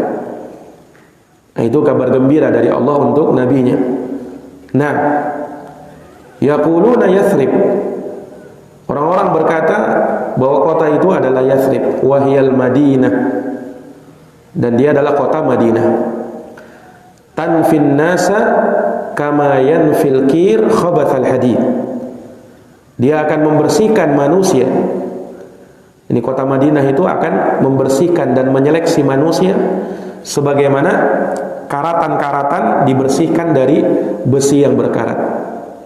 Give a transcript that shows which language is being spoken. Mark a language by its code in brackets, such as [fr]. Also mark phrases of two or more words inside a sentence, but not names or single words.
[id] Nah, itu kabar gembira dari Allah untuk nabinya. Nah, [ar] يقولون يثرب. [id] Orang-orang berkata bahwa kota itu adalah Yathrib, [ar] وهي المدينة. [id] Dan dia adalah kota Madinah. [ar] تنفي الناس كما ينفي الكير خبث الحديد. [id] Dia akan membersihkan manusia. Ini kota Madinah itu akan membersihkan dan menyeleksi manusia sebagaimana karatan-karatan dibersihkan dari besi yang berkarat.